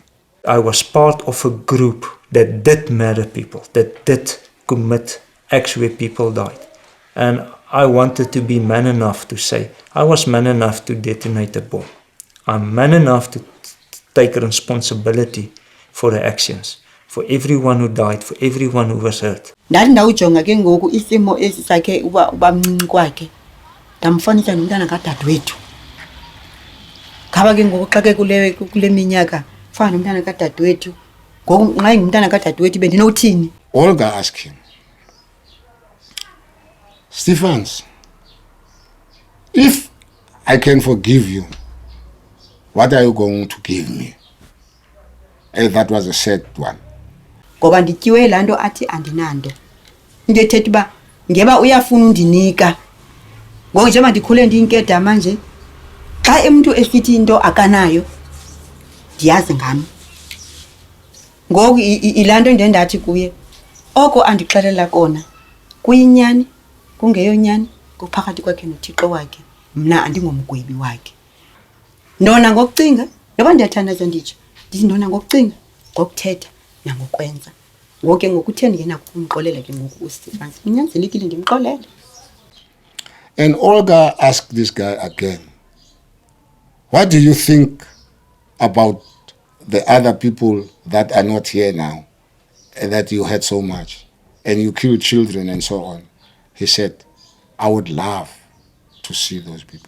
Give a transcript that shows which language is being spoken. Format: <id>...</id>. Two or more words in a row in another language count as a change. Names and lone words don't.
<en>I was part of a group that did murder people, that did commit acts where people died. And I wanted to be man enough to say, I was man enough to detonate a bomb. I'm man enough to take responsibility for the actions, for everyone who died, for everyone who was hurt.</en> <xh>Ndathi ndawujonga ke ngoku isimo esi sakhe uba mncinci kwakhe. Ndamfanisa nomntana kadadewethu. Khaba ke ngoku xa ke kule minyaka fana nomntana kadadewethu. Ngoku nxa ngumntana kadadewethu bendinothini?</xh> <en>Olga asked him, Stephans, if I can forgive you, what are you going to give me? And that was a sad one.</en> <xh>Ngoba ndityiwe laa nto athi andinanto. Into ethetha uba ngeba uyafuna undinika. Ngoku njengoba ndikhule ndiyinkedama nje, xa umuntu esithi into akanayo, ndiyazi ngam. Ngoku ilaa nto ndendathi kuye, oko andixelela kona, kuyinyani, kungeyonyani, kuphakathi kwakhe noThixo wakhe, mna andingomgwebi wakhe. Ndona ngokucinga, noba ndiyathandaza nditsho, ndithi ndona ngokucinga, ngokuthetha nangokwenza. Ngoku ke ngokutheni ndingena kumxolela ke ngoku uStephans, kunyanzelekile ndimxolele.</xh> <en>And Olga asked this guy again, what do you think about the other people that are not here now, and that you had so much, and you killed children and so on? He said, I would love to see those people.</en>